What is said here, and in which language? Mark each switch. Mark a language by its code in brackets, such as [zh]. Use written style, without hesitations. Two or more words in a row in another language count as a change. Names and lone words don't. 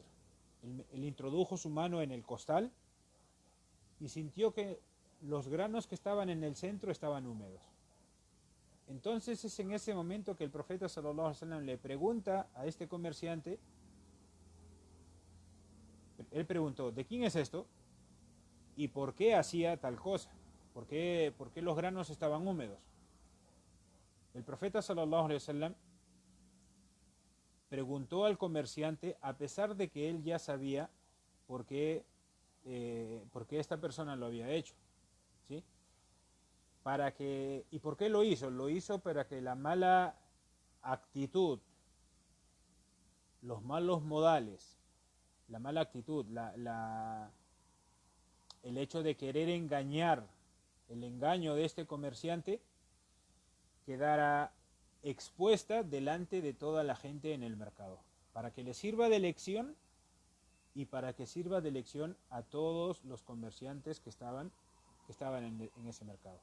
[es] Él introdujo su mano en el costal y sintió que los granos que estaban en el centro estaban húmedos. Entonces es en ese momento que el profeta [ar] صلى الله عليه وسلم [es] le pregunta a este comerciante, él preguntó, ¿de quién es esto? ¿Y por qué hacía tal cosa? ¿Por qué los granos estaban húmedos? El profeta [ar] صلى الله عليه وسلم [es] preguntó al comerciante, a pesar de que él ya sabía por qué esta persona lo había hecho, ¿sí? ¿Y por qué lo hizo? Lo hizo para que la mala actitud, los malos modales, la mala actitud, el hecho de querer engañar, el engaño de este comerciante, quedara expuesta delante de toda la gente en el mercado, para que le sirva de lección y para que sirva de lección a todos los comerciantes que estaban en ese mercado.